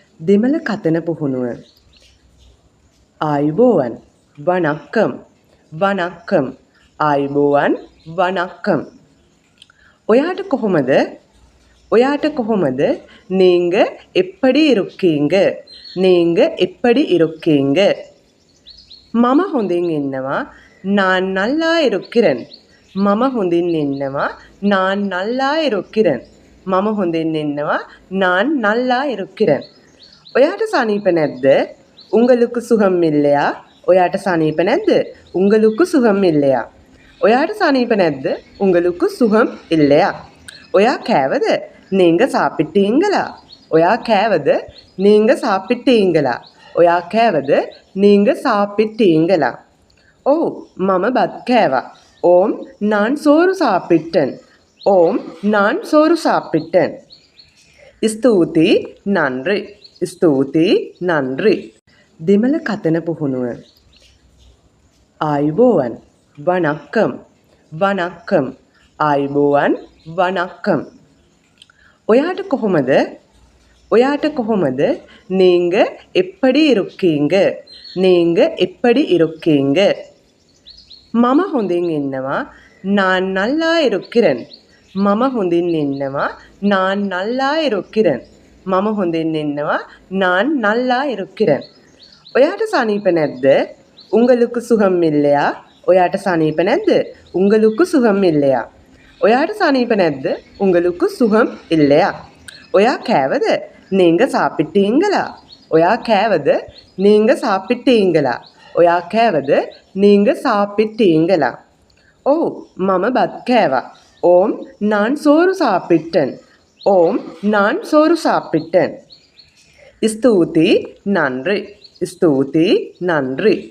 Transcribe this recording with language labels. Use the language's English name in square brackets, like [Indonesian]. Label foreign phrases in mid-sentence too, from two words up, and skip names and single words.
[Sinhala] දෙමළ කතන පුහුණුව. [Tamil] ஆயுபோவன் வணக்கம் வணக்கம் ஆயுபோவன் வணக்கம். [Sinhala] ඔයාට කොහොමද [Tamil] நீங்க எப்படி இருக்கீங்க நீங்க எப்படி இருக்கீங்க. [Sinhala] මම හොඳින් ඉන්නවා [Tamil] நான் நல்லா இருக்கிறேன் [Sinhala] මම හොඳින් ඉන්නවා [Tamil] நான் நல்லா இருக்கிறேன் [Sinhala] මම හොඳින් ඉන්නවා [Tamil] நான் நல்லா இருக்கிறேன். [Sinhala] ඔයාට සනීප නැද්ද? [Tamil] உங்களுக்கு சுகம் இல்லையா? [Sinhala] ඔයාට සනීප නැද්ද? [Tamil] உங்களுக்கு சுகம் இல்லையா? [Sinhala] ඔයාට සනීප නැද්ද? [Tamil] உங்களுக்கு சுகம் இல்லையா? [Sinhala] ඔයා කෑවද? [Tamil] நீங்க சாப்பிட்டீங்களா? [Sinhala] ඔයා කෑවද? [Tamil] நீங்க சாப்பிட்டீங்களா? [Sinhala] ඔයා කෑවද? [Tamil] நீங்க சாப்பிட்டீங்களா? [Sinhala] ඔව් මම බත් කෑවා. [Tamil] ஓம் நான் சோறு சாப்பிட்டேன். ஓம் நான் சோறு சாப்பிட்டேன். [Sinhala] ස්තුති නන්රි ස්තුති නන්රි. දෙමළ කතන පුහුණුව. [Tamil] ஆயுபோவன் வணக்கம் வணக்கம் ஆயுபோவன் வணக்கம். [Sinhala] ඔයාට කොහොමද? [Tamil] நீங்க எப்படி இருக்கீங்க நீங்க எப்படி இருக்கீங்க. [Sinhala] මම හොඳින් ඉන්නවා [Tamil] நான் நல்லா இருக்கிறேன் [Sinhala] මම හොඳින් ඉන්නවා [Tamil] நான் நல்லா இருக்கிறேன் [Sinhala] මම හොඳින් ඉන්නවා [Tamil] நான் நல்லா இருக்கிறேன். [Sinhala] ඔයාට සනීප නැද්ද? [Tamil] உங்களுக்கு சுகம் இல்லையா? [Sinhala] ඔයාට සනීප නැද්ද? [Tamil] உங்களுக்கு சுகம் இல்லையா? [Sinhala] ඔයාට සනීප නැද්ද? [Tamil] உங்களுக்கு சுகம் இல்லையா? [Sinhala] ඔයා කෑවද? [Tamil] நீங்க சாப்பிட்டீங்களா? [Sinhala] ඔයා කෑවද? [Tamil] நீங்க சாப்பிட்டீங்களா? [Sinhala] ඔයා කෑවද? [Tamil] நீங்க சாப்பிட்டீங்களா? [Sinhala] ඔව් මම බත් කෑවා. [Tamil] ஓம் நான் சோறு சாப்பிட்டேன். ஓம் நான் சோறு சாப்பிட்டேன். [Sinhala] ස්තුති නන්රි ස්තුති නන්රි.